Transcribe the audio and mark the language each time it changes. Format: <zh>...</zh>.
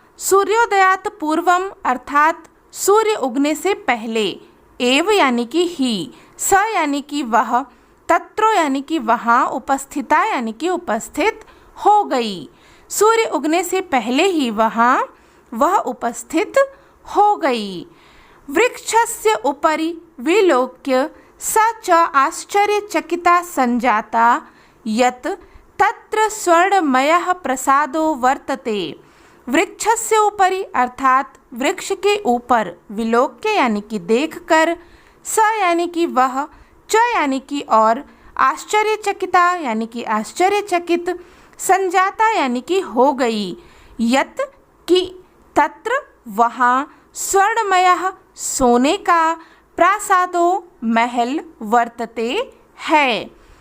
<hi>सूर्योदयात् पूर्वम अर्थात सूर्य उगने से पहले, एव यानी कि ही, स यानी कि वह, तत्रो यानी कि वहाँ, उपस्थिता यानी कि उपस्थित हो गई। सूर्य उगने से पहले ही वह उपस्थित हो गई।</hi> <sa>वृक्षस्य उपरि विलोक्य स च आश्चर्यचकिता संजाता यत् तत्र स्वर्णमयः प्रसादो वर्तते।</sa> <hi>वृक्षस्य उपरि अर्थात वृक्ष के ऊपर, विलोक्य यानी कि देखकर, स यानी कि वह, च यानी कि और, आश्चर्यचकिता यानी कि आश्चर्यचकित, संजाता यानी कि हो गई, यत् कि, तत्र वहाँ, स्वर्णमयः सोने का, प्रासादो महल, वर्तते है।</hi>